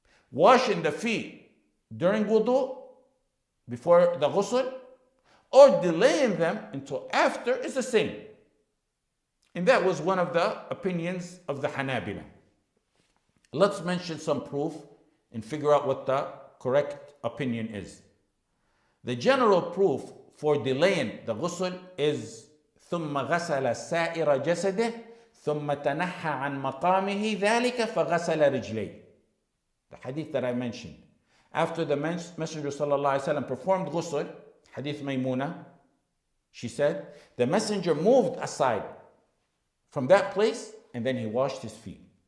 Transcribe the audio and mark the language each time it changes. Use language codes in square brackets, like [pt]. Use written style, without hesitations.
[en] Washing the feet during wudu, before the ghusl, or delaying them until after is the same. And that was one of the opinions of the Hanabila. Let's mention some proof and figure out what the correct opinion is. The general proof for delaying the ghusl is [ar] ثُمَّ غَسَلَ سَائِرَ جَسَدِهِ ثُمَّ تَنَحَّى عَنْ مَقَامِهِ ذَلِكَ فَغَسَلَ رِجْلَيْهِ. [en] The hadith that I mentioned. After the Messenger ﷺ performed ghusl, hadith Maymuna, she said, the Messenger moved aside from that place and then he washed his feet.